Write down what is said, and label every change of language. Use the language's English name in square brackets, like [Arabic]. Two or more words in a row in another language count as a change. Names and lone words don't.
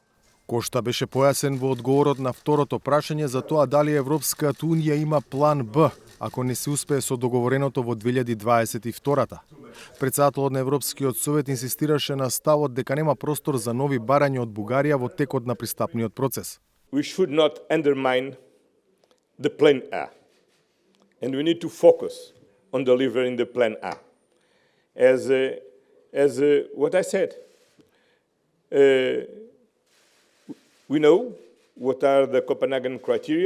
[Macedonian] Кошта беше појасен во одговорот на второто прашање за тоа дали Европската Унија има план Б, ако не се успее со договореното во 2022-та. Председателот на Европскиот совет инсистираше на ставот дека нема простор за нови барања од Бугарија во текот на пристапниот процес. [English] We should not undermine the plan A. And we need to focus on delivering the plan A. As what I said, we know what are the Copenhagen criteria.